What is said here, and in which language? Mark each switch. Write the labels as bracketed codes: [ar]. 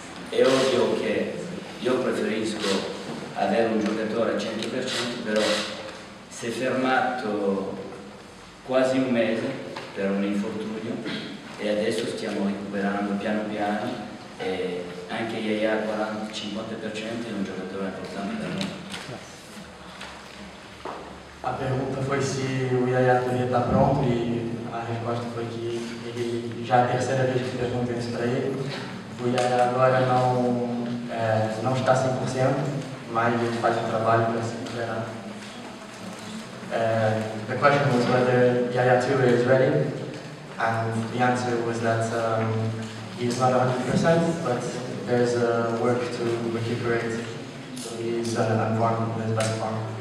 [it] È ovvio che io preferisco avere un giocatore al 100%, però si è fermato quasi un mese per un infortunio e adesso stiamo recuperando piano piano e anche Yaya al 40-50% è un giocatore importante per noi. [pt] A pergunta foi se o Yaya poderia estar pronto e a resposta foi que ele, já é a terceira vez que pergunta isso para ele. O Yaya agora não está 100%, mas ele faz um trabalho para se recuperar. [en] The question was whether Yaya Toure is ready, and the answer was that he's not 100%, but there's work to recuperate, so he's on form, in his best form.